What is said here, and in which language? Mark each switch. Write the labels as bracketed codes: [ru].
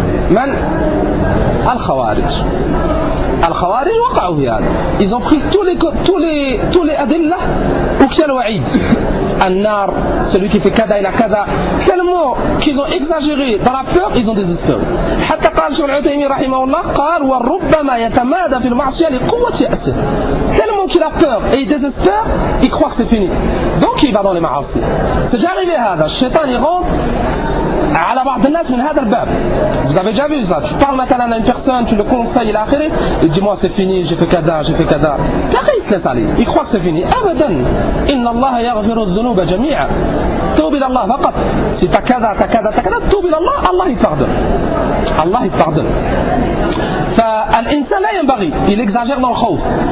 [ar] من الخوارج الخوارج وقعوا في هذا [fr] ils ont pris tous les adillah ou qui a le wa'id النار celui qui fait kada il a kada tellement qu'ils ont exagéré dans la peur ils ont désespéré [ar] حتى قال شيخ العثيمين رحمه الله قال وربما يتمادى في المعصية لقوة يأسه [fr] tellement qu'il a peur et il désespère il croit que c'est fini donc il va dans les ma'asi c'est déjà arrivé [ar] هذا الشيطان [fr] il rentre [ar] على بعض الناس من هذا الباب. [fr] Vous avez déjà vu ça. Tu parles maintenant à une personne, tu le conseilles, l'akhir, il dit moi c'est fini, j'ai fait kada. Puis après il se laisse aller. Il croit que c'est fini. [ar] أبدا. إن الله يغفر الذنوب جميعا. توب إلى الله فقط. [fr] Si t'as kada, t'as kada, t'as kada, [ar] توب إلى الله. [fr] Allah il pardonne. Allah il pardonne. [ar] فالإنسان لا ينبغي. [fr] Il exagère dans le khawf.